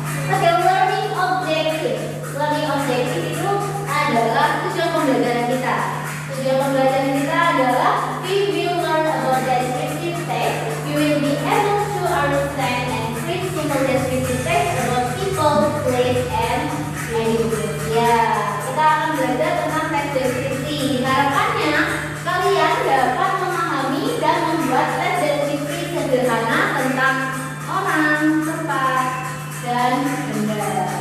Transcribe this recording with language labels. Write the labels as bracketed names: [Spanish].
[English] Okay, learning objective. [Indonesian] Learning objective itu adalah tujuan pembelajaran kita. Tujuan pembelajaran kita adalah [English] we will learn about descriptive text. You will be able to understand and create simple descriptive text about people, place, and animals. [Indonesian] Ya, kita akan belajar tentang teks deskripsi. Harapannya kalian dapat memahami dan membuat teks deskripsi sederhana tentang orang, tempat, dan benda.